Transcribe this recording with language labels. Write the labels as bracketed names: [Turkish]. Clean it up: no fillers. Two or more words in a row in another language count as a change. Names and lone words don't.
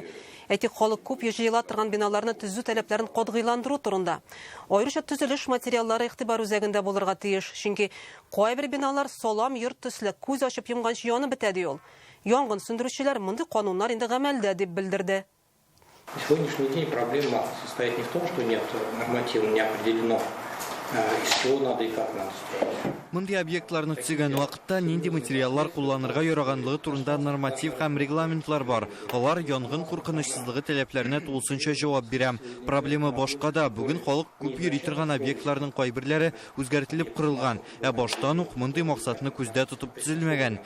[Tatar] Әйтик, халык күп җыела торган биналарны төзү таләпләрен катгыйландыру турында. Аеруча төзелеш материаллары игътибар үзәгендә булырга тиеш, чөнки кайбер биналар салам йорт төсле күз ачып йомганчы янып бетәде ул. Янгын сөндерүчеләр мондый кануннар инде гамәлдә дип белдерде. [Russian] На сегодняшний день проблема состоит не в том, что нет норматива, не определено, из чего надо и как надо строить. [Tatar] Мондый объектларны төзегән вакытта нинди материаллар кулланырга яраганлыгы турында норматив һәм регламентлар бар. Алар янгын куркынычсызлыгы таләпләренә тулысынча җавап бирә. Проблема башка да. Бүген халык күп йөри торган объектларның кайберләре үзгәртелеп корылган. Баштан ук мондый максатны күздә тотып төзелмәгән.